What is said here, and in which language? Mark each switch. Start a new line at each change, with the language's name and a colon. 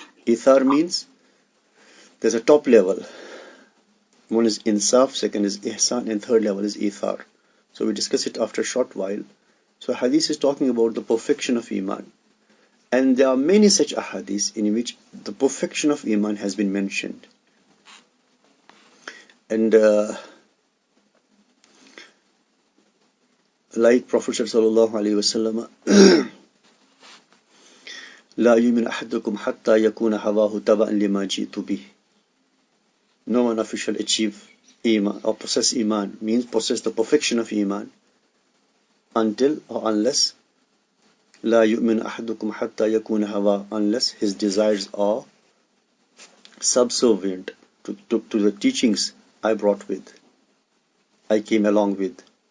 English: Ithar means there's a top level. One is Insaf, second is Ihsan, and third level is Ithar. So we discuss it after a short while. So hadith is talking about the perfection of Iman. And there are many such ahadith in which the perfection of Iman has been mentioned. And like Prophet
Arabic: sallallahu alaihi wasallam, لا يؤمن أحدكم حتى يكون هواه تبعا لما جئت به.
English: No one shall achieve Iman or possess Iman, means possess the perfection of Iman, until or unless
Arabic: لا يؤمن أحدكم حتى يكون هواه,
English: unless his desires are subservient to the teachings I came along with.